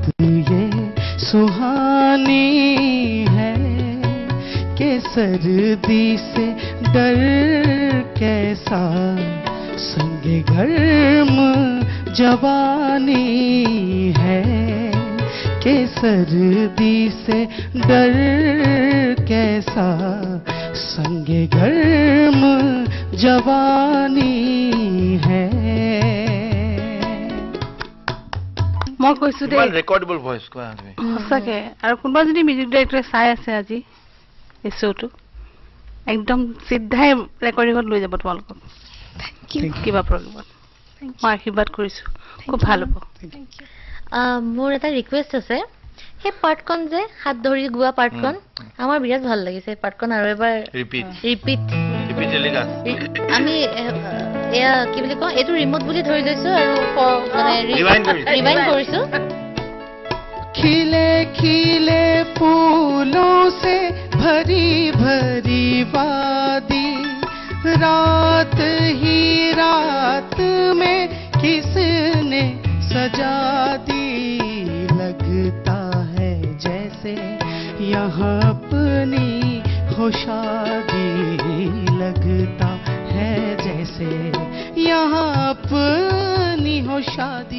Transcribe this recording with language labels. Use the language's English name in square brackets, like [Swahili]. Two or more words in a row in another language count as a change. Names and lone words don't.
[Hindi] ये सुहानी है कि सर्दी से डर कैसा संगे गर्म जवानी है कि सर्दी से डर कैसा संगे गर्म जवानी है। [Assamese] মই কৈছো দে [English] recordable voice [Assamese] কোৱা তুমি সঁচাকে আৰু কোনোবা যদি [English] music director [Assamese] চাই আছে আজি এই শ্ব'টো একদম চিধাই ৰেকৰ্ডিঙত লৈ যাব তোমালোকক কিবা প্ৰগ্ৰেমত মই আশীৰ্বাদ কৰিছো খুব ভাল হ'ব মোৰ এটা ৰিকুৱেষ্ট আছে সেই পাৰ্টখন যে হাত ধৰি গোৱা পাৰ্টখন আমাৰ বিৰাট ভাল লাগিছে পাৰ্টখন আৰু এবাৰ ৰিপিট আমি এয়া কি বুলি কওঁ এইটো ৰিমোট বুলি ধৰি লৈছো আৰু ৰিৱাইণ্ড কৰিছো [Hindi] खिले खिले फूलों से भरी भरी वादी रात ही रात में किसने सजा दी लगता है जैसे यहाँ अपनी हो शादी लगता है जैसे यहाँ अपनी हो शादी